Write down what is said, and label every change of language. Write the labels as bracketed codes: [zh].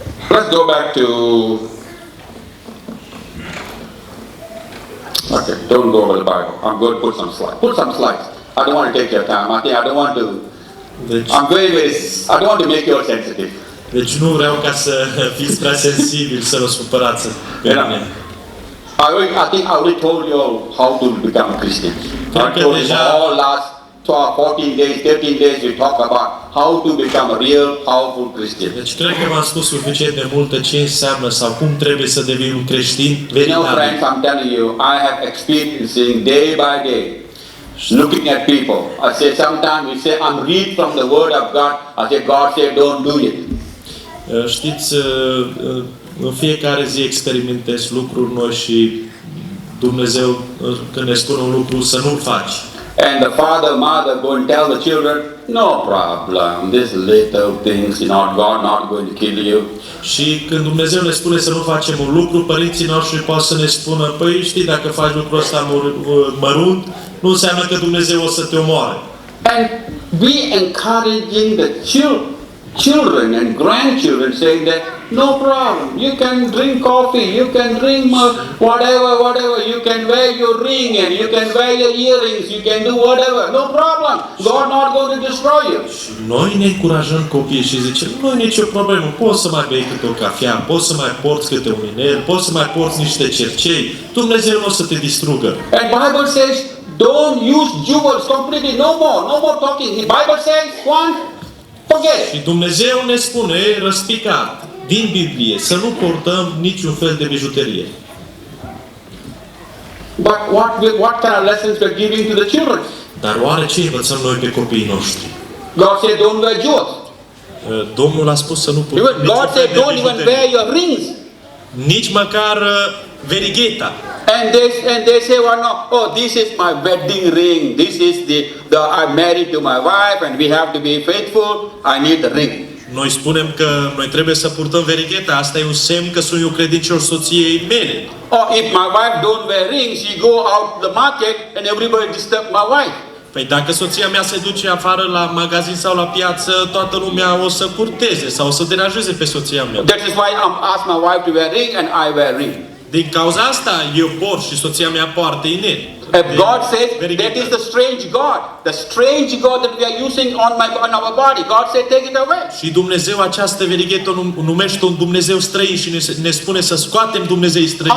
[en] Let's go back to Okay, don't go over the Bible. I'm going to put some slides. Put some slides. I don't want to take your time. I don't want to. [ro] Deci, [en] I don't want to make you sensitive. [ro] deci nu vreau ca să fiți prea sensibili, să vă supărați pe mine. [en] I think I already told you how to become a Christian. I told you all last 14 days, 13 days we talk about how to become a real powerful Christian. [ro] Deci cred că v-am spus suficient de multă ce înseamnă sau cum trebuie să devii un creștin [en] You know, [ro] veritabil. [en] friends, I'm telling you, I have experiencing day by day, looking at people. I say sometimes we say, I'm read from the Word of God. I say, God said, don't do it. [ro] Știți, în fiecare zi experimentez lucruri noi și Dumnezeu, când ne spune un lucru, să nu-l faci. [en] And the father, mother go and tell the children, no problem, these little things, God not going to kill you. [ro] Și când Dumnezeu ne spune să nu facem un lucru, părinții noștri pot să ne spună, păi știi, dacă faci lucrul ăsta mărunt, nu înseamnă că Dumnezeu o să te omoare. [en] And we encouraging the children and grandchildren saying that no problem, you can drink coffee, you can drink whatever, you can wear your ring and you can wear your earrings, you can do whatever, no problem, God not going to destroy you. [ro] Și noi ne încurajăm copiii și zicem, nu e nicio problemă, poți să mai bei câte o cafea, poți să mai porți câte un inel, poți să mai porți niște cercei, Dumnezeu nu o să te distrugă. [en] And Bible says, don't use jewels completely, no more talking. The Bible says, one, forget it. [ro] Și Dumnezeu ne spune, răspicat, din Biblie, să nu portăm niciun fel de bijuterie. [en] But what kind of lessons we're giving to the children? [ro] Dar oare ce învățăm noi pe copiii noștri? [en] God said, don't wear jewels. [ro] Domnul a spus să nu purtăm [en] Even God said, don't even wear your rings. [ro] nici măcar verigheta. [en] And they say, well, no, oh, this is my wedding ring. This is the I'm married to my wife and we have to be faithful. I need the ring. [ro] Noi spunem că noi trebuie să purtăm verigheta. Asta e un semn că sunt eu credincios soției mele. [en] Or if my wife don't wear rings, she go out to the market and everybody disturb my wife. [ro] Păi dacă soția mea se duce afară la magazin sau la piață, toată lumea o să curteze sau o să deranjeze pe soția mea. [en] That is why I'm ask my wife to wear ring and I wear ring. [ro] Din cauza asta eu port și soția mea poartă inel. [en] If God says that is the strange God, the strange God that we are using on our body, God said take it away. [ro] Și Dumnezeu această verighetă o numește un Dumnezeu străin și ne spune să scoatem Dumnezei străini.